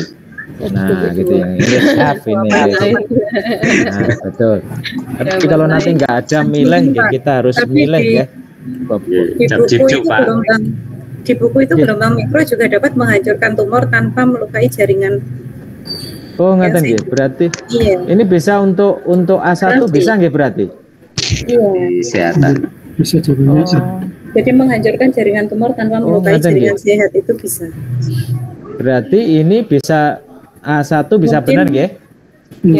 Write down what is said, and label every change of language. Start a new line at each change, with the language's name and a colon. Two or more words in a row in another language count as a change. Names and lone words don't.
Indonesian: Nah, gitu ya. Ini F ini. Nah, betul. Tapi kalau nanti nggak ada mileng, ya kita harus mileng ya. Di buku itu gelombang mikro juga dapat menghancurkan tumor tanpa melukai jaringan.
Javanese: Oh, ngeten nggih.
Indonesian: Berarti ini bisa untuk A1 bisa nggih berarti? Iya. Kesehatan. Bisa jawabannya. Jadi menghancurkan jaringan tumor tanpa melukai jaringan sehat itu bisa. Berarti ini bisa A1 bisa benar nggih? Ya,